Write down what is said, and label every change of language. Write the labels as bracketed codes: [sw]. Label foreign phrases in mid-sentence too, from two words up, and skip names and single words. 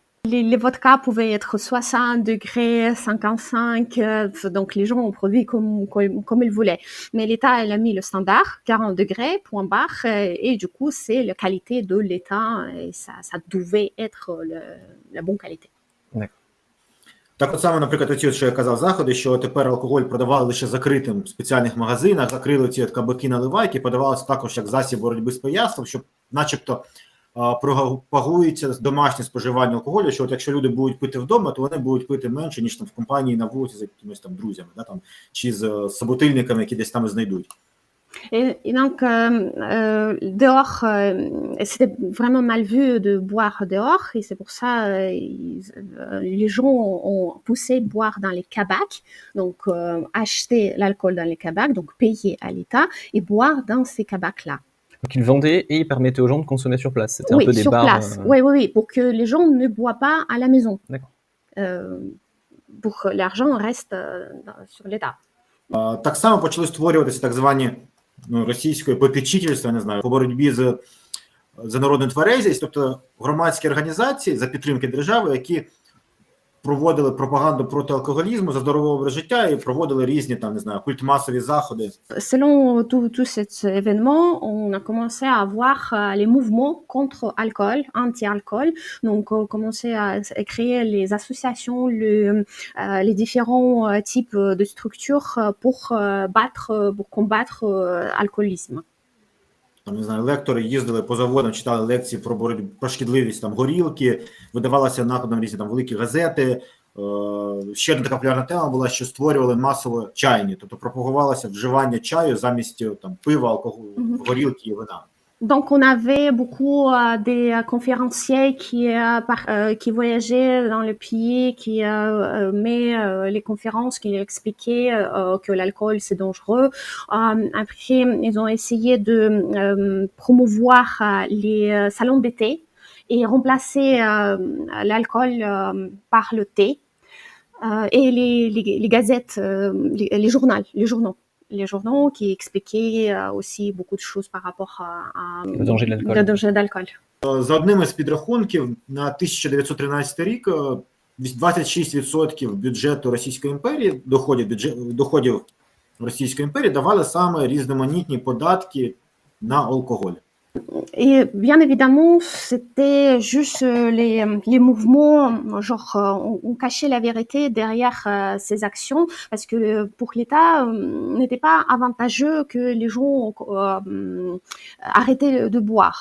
[fr] Les vodkas pouvaient être 60 degrés, 55, donc les gens ont produit comme ils voulaient. Mais l'État, elle a mis le standard, 40 degrés, point barre, et du coup, c'est la qualité de l'État, et ça devait être la bonne qualité. [uk] Так от саме, наприклад, оці, що я казав, заходи, що тепер алкоголь продавали лише закритим в спеціальних магазинах, закрили ці кабаки-наливайки, подавалося також як засіб боротьби з пияцтвом, щоб начебто пропагується домашнє споживання алкоголю, що от якщо люди будуть пити вдома, то вони будуть пити менше, ніж там в компанії на вулиці з якимись там друзями, там, чи з собутильниками, які десь там знайдуть. [fr] Et donc, dehors, c'était vraiment mal vu de boire dehors, et c'est pour ça les gens ont poussé boire dans les kabaks, donc acheter l'alcool dans les kabaks, donc payer à l'État et boire dans ces kabaks-là. Donc ils vendaient et ils permettaient aux gens de consommer sur place. C'était un peu des sur bars. Place. Oui, pour que les gens ne boivent pas à la maison. D'accord. Pour que l'argent reste sur l'État. [uk] Так само почали створюватися так звані російською попечительства, не знаю, по боротьбі за народну тверезість, тобто громадські організації за підтримки держави, які проводили пропаганду проти алкоголізму, за здоровий образ життя і проводили різні там, не знаю, культмасові заходи. [fr] Selon tout cet événement, on a commencé à avoir les mouvements contre alcool, anti-alcool. Donc, on a commencé à créer les associations, les différents types de structures pour combattre l'alcoolisme. [uk] Там, не знаю, лектори їздили по заводам, читали лекції про боротьбу, про шкідливість там горілки, видавалися накладом різні там великі газети. Ще одна така популярна тема була, що створювали масово чайні, тобто пропагувалося вживання чаю замість там пива, алкоголю, горілки і вина. [fr] Donc, on avait beaucoup des conférenciers qui voyageaient dans le pays, qui met les conférences, qui expliquaient que l'alcool c'est dangereux. Après, ils ont essayé de promouvoir les salons d'été et remplacer l'alcool par le thé et les gazettes, les journaux qui expliquaient aussi beaucoup de choses par rapport à le danger de l'alcool. [uk] За одним із підрахунків, на 1913 рік 26% бюджету Російської імперії, доходів Російської імперії давали саме різноманітні податки на алкоголь. [fr] Et bien évidemment, c'était juste les mouvements, genre on cachait la vérité derrière ces actions parce que pour l'État, n'était pas avantageux que les gens arrêtaient de boire.